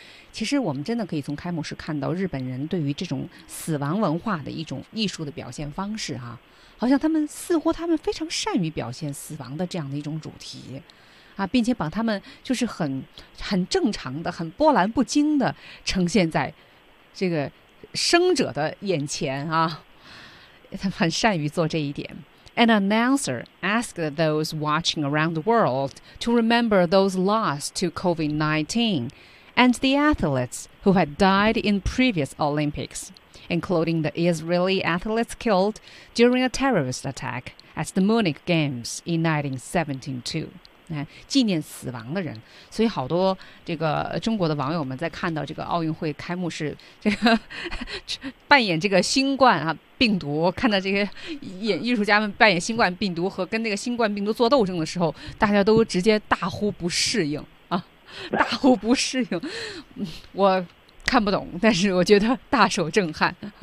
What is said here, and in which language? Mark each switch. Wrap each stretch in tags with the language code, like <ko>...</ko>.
<zh>其实我们真的可以从开幕式看到日本人对于这种死亡文化的一种艺术的表现方式啊，好像他们非常善于表现死亡的这样的一种主题。并且把他们就是很正常的、很波澜不惊的呈现在这个生者的眼前啊，他很善于做这一点。</zh> <en>An announcer asked those watching around the world to remember those lost to COVID-19 and the athletes who had died in previous Olympics, including the Israeli athletes killed during a terrorist attack at the Munich Games in 1972.</en> <zh>纪念死亡的人，所以好多这个中国的网友们在看到这个奥运会开幕式，这个扮演这个新冠啊病毒，看到这些演艺术家们扮演新冠病毒和跟那个新冠病毒做斗争的时候，大家都直接大呼不适应啊，大呼不适应，我看不懂，但是我觉得大受震撼。</zh>